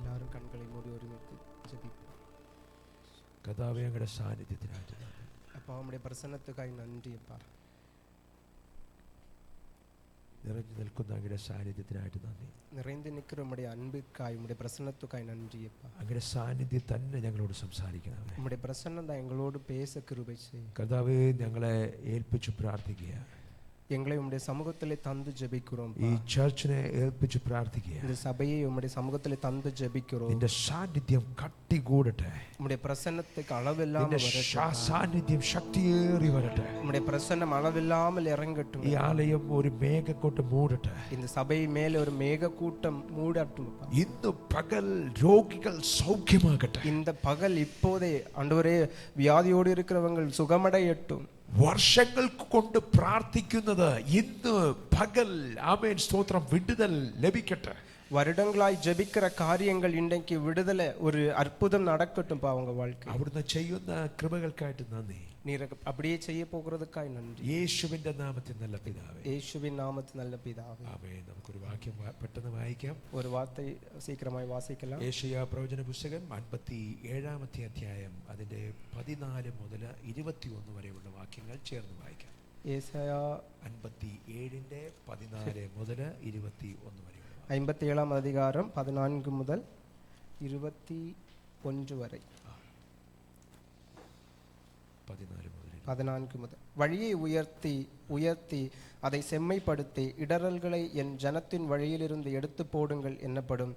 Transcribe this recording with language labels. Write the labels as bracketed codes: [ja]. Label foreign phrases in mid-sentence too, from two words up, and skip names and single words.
[ta] கண்களை மூடி ஒருமித்து ஜெபிப்போம். [ml] കർത്താവേ, അങ്ങയുടെ സാന്നിധ്യത്തിനായിട്ട് നന്ദി. [ta] அப்பா, உம்முடைய பிரசன்னத்துக்காய் நன்றி அப்பா. [ml] നിറഞ്ഞു നിൽക്കുന്ന അങ്ങയുടെ സാന്നിധ്യത്തിനായിട്ട് നന്ദി. [ta] நிறைந்து நிற்கிற உம்முடைய அன்புக்காய், உம்முடைய பிரசன்னத்துக்காய் நன்றி அப்பா. [ml] അങ്ങയുടെ സാന്നിധ്യം തന്നെ ഞങ്ങളോട് സംസാരിക്കണമേ. [ta] உம்முடைய பிரசன்னம் தான் எங்களோடு பேச கிருபை செய்யும். [ml] കർത്താവേ, ഞങ്ങളെ ഏൽപ്പിച്ചു പ്രാർത്ഥിക്കുക. [ta] எங்களை உம்முடைய சமூகத்திலே தந்து ஜெபிக்கிறோம். [ml] ഈ ചർച്ചിനെ ഏൽപ്പിച്ചു പ്രാർത്ഥിക്കുക. [ta] இந்த சபையை உம்முடைய சமூகத்திலே தந்து ஜெபிக்கிறோம். [ml] നിന്റെ സാന്നിധ്യം കട്ടികൂടട്ടെ. [ta] உம்முடைய பிரசன்னத்துக்கு அளவில்லாமல் வரட்டும். [ml] സാന്നിധ്യം ശക്തിയേറി വരട്ടെ. [ta] உம்முடைய பிரசன்னம் அளவில்லாமல் இறங்கட்டும். [ml] ഈ ആലയം ഒരു മേഘക്കൂട്ടം മൂടട്ടെ. [ta] இந்த சபை மேலே ஒரு மேக கூட்டம் மூடட்டும். [ml] ഇന്ന് പകൽ രോഗികൾ സൗഖ്യമാകട്ടെ. [ta] இந்த பகல் இப்போதே ஆண்டவரே வியாதியோடு இருக்கிறவங்க சுகமடையட்டும். [ml] വർഷങ്ങൾക്ക് കൊണ്ട് പ്രാർത്ഥിക്കുന്നത് ഇന്ന് പകൽ ആമേൻ സ്തോത്രം വിടുതൽ ലഭിക്കട്ടെ. [ta] வருடங்களாய் ஜெபிக்கிற காரியங்கள் இன்றைக்கு விடுதலை, ஒரு அற்புதம் நடக்கட்டும் அவங்க வாழ்க்கை. [ml] അവിടുന്ന് ചെയ്യുന്ന കൃപകൾക്കായിട്ട് നന്ദി. [ta] நீர் அப்படியே செய்ய போகிறதுக்காய் நன்றி. [ml] യേശുവിന്റെ നാമത്തിൽ നല്ല പിതാവേ. [ta] இயேசுவின் நாமத்தில் நல்ல பிதாவே. [ml] ആമേൻ. നമുക്കൊരു വാക്യം പെട്ടെന്ന് വായിക്കാം. [ta] ஒரு வார்த்தை சீக்கிரமாய் வாசிக்கலாம். [ml] യേശയ്യാ പ്രവചന പുസ്തകം 57-ാമത്തെ അധ്യായം അതിന്റെ 14 മുതൽ 21 വരെയുള്ള വാക്യങ്ങൾ ചേർന്ന് വായിക്കാം. [ta] ஏசாயா [ml] 57-ന്റെ 14 മുതൽ 21 വരെ. [ta] 57ஆம் அதிகாரம் 14 முதல் 21 வரை. 14 முதல். வழியை உயர்த்தி அதை செம்மைப்படுத்தி இடரல்களை என் ஜனத்தின் வழியிலிருந்து எடுத்து போடுங்கள் என்னப்படும்.